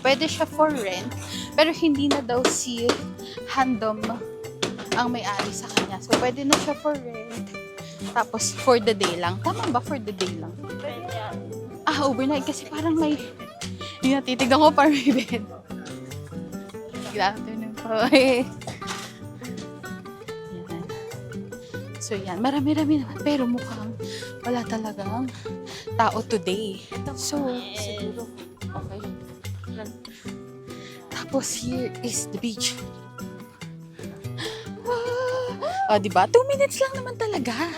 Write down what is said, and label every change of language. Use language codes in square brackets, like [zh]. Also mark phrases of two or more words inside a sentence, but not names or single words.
[tl] Pwede siya [en] for rent, [tl] pero hindi na daw si Handom ang may-ari sa kanya. So pwede na siya [en] for rent. [tl] Tapos [en] for the day [tl] lang. Tama ba [en] for the day [tl] lang? Ah, overnight kasi parang may, yun, titignan ko parang may bed. Grabe na po eh. So yan, marami-rami naman. Pero mukhang wala talagang tao today. So, siguro, okay. Tapos [en] here is the beach. [tl] Ah, diba? 2 minutes lang naman talaga.